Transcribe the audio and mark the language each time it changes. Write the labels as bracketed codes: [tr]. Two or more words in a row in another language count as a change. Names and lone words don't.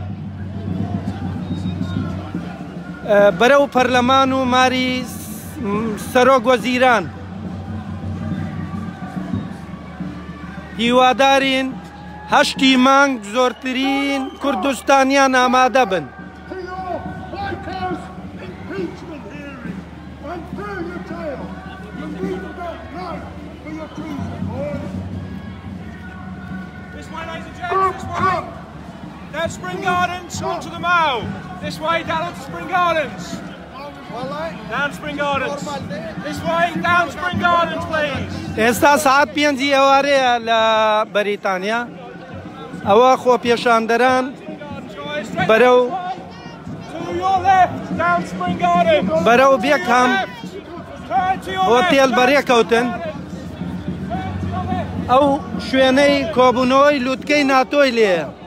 [ckb] بەرەو پەرلەمان و ماری سەرۆک وەزیران هیوادارین هەشتی مانگ زۆرترین کوردستانیان ئامادە بن. [en] Down Spring Gardens, onto the Mall. This way, down onto Spring Gardens. Down Spring Gardens. This way, down Spring Gardens, please. [ckb] ئێستا ساعت 5 ئێوارەیە لە بەریتانیا ئەوە خۆپێشاندەران بەرەو بێکام هۆتێل بەڕێکەوتن ئەو شوێنەی کۆبوونەوەی لوتکەی ناتۆی لێیە.